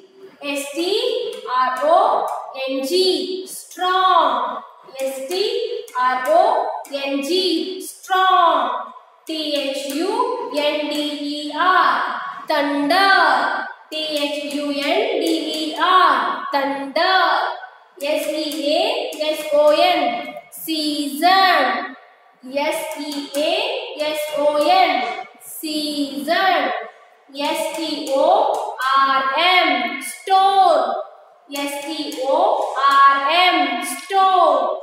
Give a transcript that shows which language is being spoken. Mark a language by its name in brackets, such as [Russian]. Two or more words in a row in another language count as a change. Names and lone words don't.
[English] S-T-R-O-N-G, strong. S-T-R-O-N-G, strong. T-H-U-N-D-E-R, thunder. T-H-U-N-D-E-R, thunder. S-E-A-S-O-N, season. S-E-A-S-O-N, season. S-T-O-R-M, storm. S-T-O-R-M, storm.